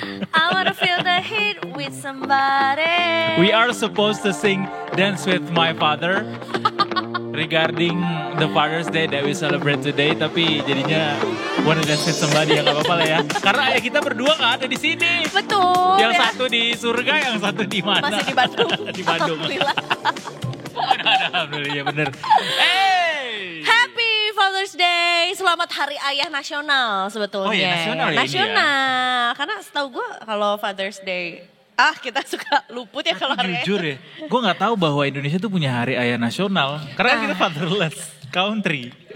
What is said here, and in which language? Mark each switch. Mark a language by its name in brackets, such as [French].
[English] I wanna feel the heat with somebody. We are supposed to sing Dance with My Father regarding the Father's Day that we celebrate today, [Indonesian] tapi jadinya [English] wanna dance with somebody [Indonesian] ya, gak apa-apa lah ya. Karena ayah kita berdua gak ada di sini. Betul. Yang ya. satu di surga, yang satu di mana? Masih di Bandung. Di Bandung. Alhamdulillah. Alhamdulillah, ya bener. Hey! [English] Happy Father's Day. [Indonesian] Selamat Hari Ayah Nasional sebetulnya. Oh iya, nasional ya ini ya? Nasional. Karena setahu gue kalau Father's Day, kita suka luput ya kalau hari Jujur ya, gue gak tahu bahwa Indonesia tuh punya hari ayah nasional. Karena kita fatherless country.